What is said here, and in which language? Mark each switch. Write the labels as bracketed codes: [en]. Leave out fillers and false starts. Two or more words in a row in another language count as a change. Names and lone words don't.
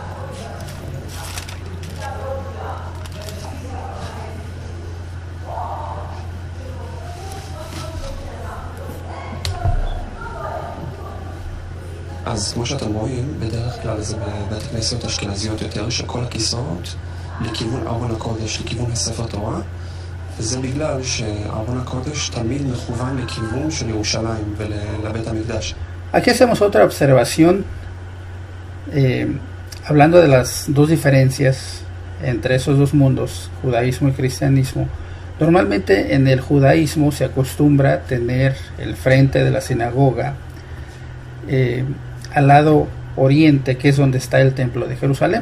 [he] אז כמו שאתם רואים, בדרך כלל זה בבית כנסיות אשכנזיות יותר, שכל הכיסאות לכיוון ארון הקודש, לכיוון הספר תורה, וזה בגלל שארון הקודש תמיד מכוון לכיוון של ירושלים ולבית המקדש. [es] Aquí hacemos otra observación, hablando de las dos diferencias entre esos dos mundos, judaísmo y cristianismo. Normalmente en el judaísmo se acostumbra tener el frente de la sinagoga al lado oriente, que es donde está el templo de Jerusalén.